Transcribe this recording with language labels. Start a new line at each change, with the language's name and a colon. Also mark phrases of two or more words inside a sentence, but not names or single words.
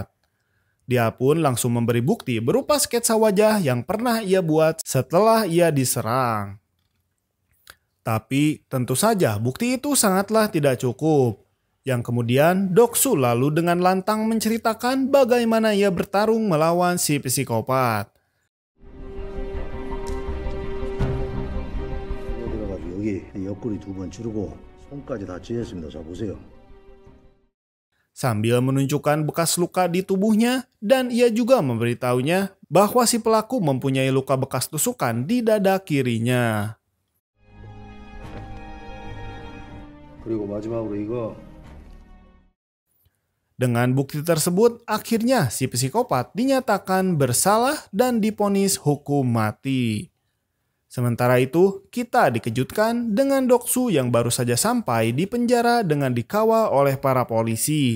Indonesian: Dia pun langsung memberi bukti berupa sketsa wajah yang pernah ia buat setelah ia diserang. Tapi tentu saja bukti itu sangatlah tidak cukup. Yang kemudian Doksu lalu dengan lantang menceritakan bagaimana ia bertarung melawan si psikopat.
Korean: 옆구리 2번 찌르고 손까지 다 찌었습니다. 자 보세요.
Indonesian: sambil menunjukkan bekas luka di tubuhnya, dan ia juga memberitahunya bahwa si pelaku mempunyai luka bekas tusukan di dada kirinya.
Korean: 그리고 마지막으로 이거
Indonesian: Dengan bukti tersebut, akhirnya si psikopat dinyatakan bersalah dan divonis hukum mati. Sementara itu, kita dikejutkan dengan Doksu yang baru saja sampai di penjara dengan dikawal oleh para polisi.